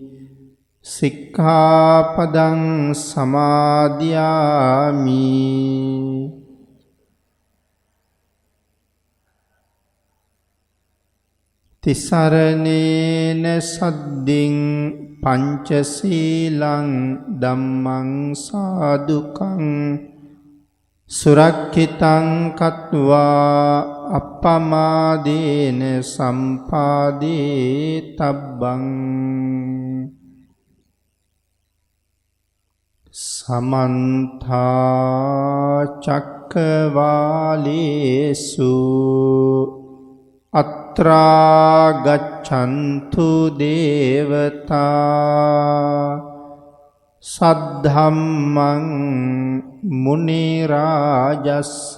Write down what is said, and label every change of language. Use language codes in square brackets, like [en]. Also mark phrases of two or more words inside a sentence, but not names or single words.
[pi] සික්ඛාපදං සමාදියාමි තිසරණේන සද්දින් පංචශීලං ධම්මං සාදුකං සුරක්ඛිතං කତ୍වා අප්පමාදේන සම්පාදේ තබ්බං සමන්ත චක්කවාලේසු අත්‍රා ගච්ඡන්තු දේවතා සද්ධම්මං මුනි රාජස්ස